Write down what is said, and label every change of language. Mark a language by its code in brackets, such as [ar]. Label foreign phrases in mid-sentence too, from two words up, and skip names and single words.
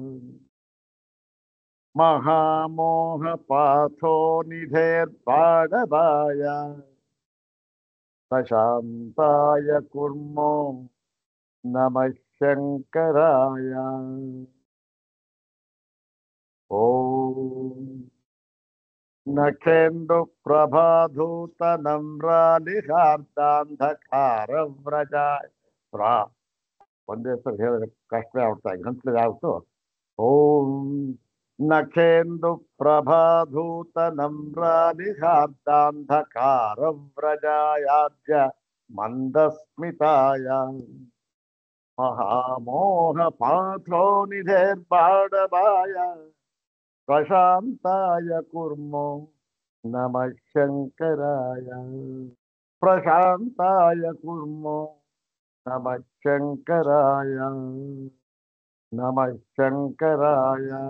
[sa] महामोह पाथो निधेर्बाडवाय प्रशान्ताय कुर्मो नमः शंकराय। ओम नखेन्दु प्रभाधूत नम्रालिहार्दान्धकार व्रजाय प्रा [kn] ಒಂದೇ ಸಲ ಹೇಳಿದ್ರೆ ಕಷ್ಟ ಆಗ್ತಾ ಗಂಟ್ಲಿಗೆ ಆಗ್ತು. [sa] ಓಂ ನಖೇಂದು ಪ್ರಭಾಧೂತ ನಮ್ರಾಲಿಹಾರ್ದಾಂಧಕಾರ ವ್ರಜಾಯಾಬ್ಜ ಮಂದಸ್ಮಿತಾಯ महामोह पाथो निधेर्बाडवाय प्रशान्ताय कुर्मो नमः शंकराय प्रशान्ताय कुर्मो नमः शंकराय नमः शंकराय।